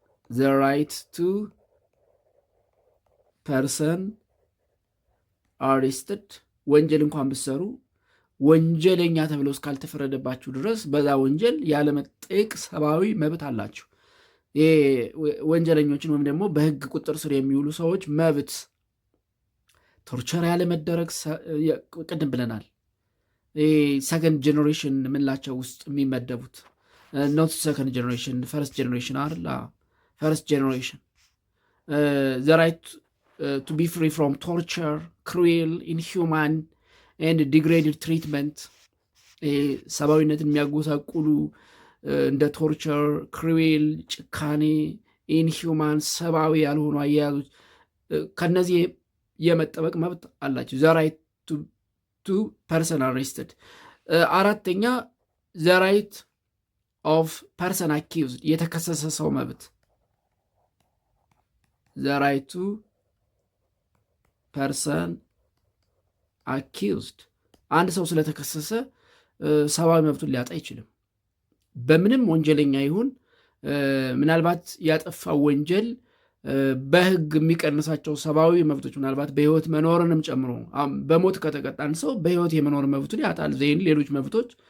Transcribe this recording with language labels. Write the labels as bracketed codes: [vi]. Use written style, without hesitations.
[en] the right to person arrested [am] ወንጀል እንኳን ብትሰሩ ወንጀለኛ ተብሎ እስካልተፈረደባችሁ ድረስ በዛ ወንጀል ያለመጠየቅ ሰብአዊ መብት አላችሁ። ወንጀለኞችን ወይም ደግሞ በህግ ቁጥጥር ስር የሚውሉ ሰዎች መብት፣ ቶርቸር ያለመደረግ፣ ቅድም ብለናል። ሰከንድ ጀኔሬሽን የምንላቸው ውስጥ የሚመደቡት ኖት ሰከንድ ጀኔሬሽን ፈርስት ጀኔሬሽን አይደል? [en] ፈርስት ጀኔሬሽን the right to be free from torture, cruel, inhuman and degraded treatment [am] ሰብአዊነትን የሚያጎሳቁሉ እንደ ቶርቸር፣ ክሩዌል፣ ጭካኔ፣ ኢንሂውማን ሰብአዊ ያልሆኑ አያያዞች ከነዚህ የመጠበቅ መብት አላቸው። [en] the right to person arrested። [am] አራተኛ [en] the right of person accused [am] የተከሰሰ ሰው መብት [en] the right to [am] ፐርሰን አኪውዝድ አንድ ሰው ስለተከሰሰ ሰብአዊ መብቱን ሊያጣ አይችልም። በምንም ወንጀለኛ ይሁን ምናልባት ያጠፋው ወንጀል በህግ የሚቀንሳቸው ሰብአዊ መብቶች ምናልባት በህይወት መኖርንም ጨምሮ በሞት ከተቀጣን ሰው በህይወት የመኖር መብቱን ያጣል። ዜን ሌሎች መብቶች